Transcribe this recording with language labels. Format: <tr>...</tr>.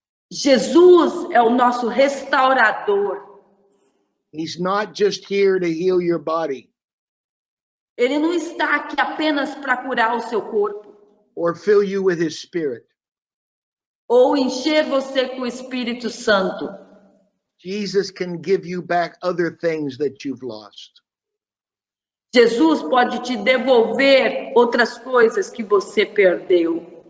<pt>Jesus é o nosso restaurador.</pt> <en>He's not just here to heal your body</en> <pt>Ele não está aqui apenas para curar o seu corpo</pt> <en>or fill you with his spirit.</en> <pt>ou encher você com o Espírito Santo.</pt> <en>Jesus can give you back other things that you've lost.</en> <pt>Jesus pode te devolver outras coisas que você perdeu.</pt>